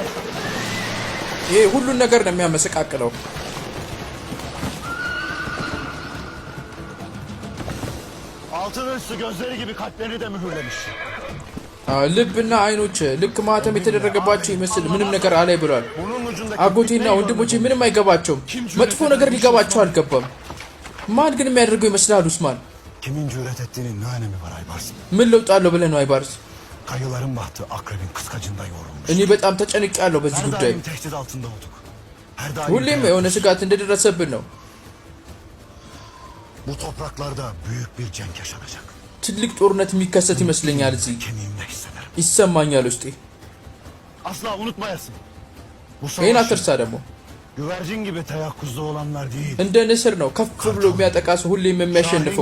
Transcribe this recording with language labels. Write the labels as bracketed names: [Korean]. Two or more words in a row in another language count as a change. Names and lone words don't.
[Amharic] ይሄ ሁሉን ነገር ነው የሚያመሰቃቅለው። [Turkish] Altın üstü gözleri gibi kalplerini de mühürlemiş. [Amharic] ልብና አይኖች ልክ ማተም የተደረገባቸው ይመስል ምንም ነገር አላይ ብሏል። [Turkish] Bunun ucundaki [Amharic] አጎቴና ወንድሞቼ ምንም አይገባቸውም። መጥፎ ነገር ሊገባቸው አልገባም። ማን ግን የሚያደርገው ይመስላል ኡስማን? [Turkish] kimin cüret ettiğinin ne önemi var Aybars? [Amharic] ምን ለውጥ አለው ብለህ ነው አይባርስ? [Turkish] Kayıların bahtı akrebin kıskacında yorulmuş. [Amharic] እኔ በጣም ተጨንቄያለሁ በዚህ [Turkish] Her [Amharic] ጉዳይ። [Turkish] daim tehdit altında olduk. Her daim [Amharic] ሁሌም የሆነ ስጋት እንደደረሰብን ነው። [Turkish] bu topraklarda büyük bir cenk yaşanacak. [Amharic] ትልቅ ጦርነት የሚከሰት ይመስለኛል። እዚህ [Turkish] Kemiğimle hissederim. [Amharic] ይሰማኛል ውስጤ። [Turkish] Asla unutmayasın. Bu [Amharic] ይህን [Turkish] savaş [Amharic] አትርሳ ደግሞ። [Turkish] güvercin gibi teyakkuzda olanlar değil. [Amharic] እንደ ንስር ነው ከፍ ብሎ የሚያጠቃ ሰው ሁሌም የሚያሸንፈው።